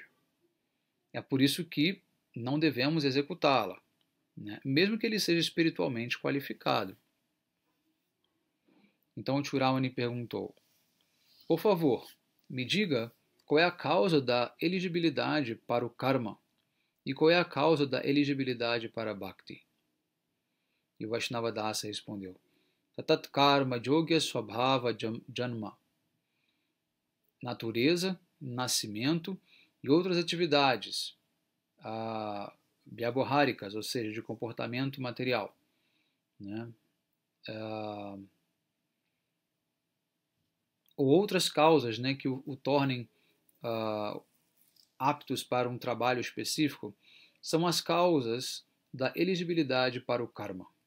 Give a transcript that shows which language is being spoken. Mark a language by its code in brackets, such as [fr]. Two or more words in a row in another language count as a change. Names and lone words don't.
[pt] É por isso que não devemos executá-la, né, mesmo que ele seja espiritualmente qualificado. Então o Churamani perguntou, por favor, me diga qual é a causa da elegibilidade para o karma e qual é a causa da elegibilidade para a bhakti. E o Vaishnava Dasa respondeu, [sa] Tatat karma yogya swabhava janma, [pt] natureza, nascimento e outras atividades vyabhaháricas, ou seja, de comportamento material, né? Ou outras causas, né, que o tornem aptos para um trabalho específico, são as causas da elegibilidade para o karma.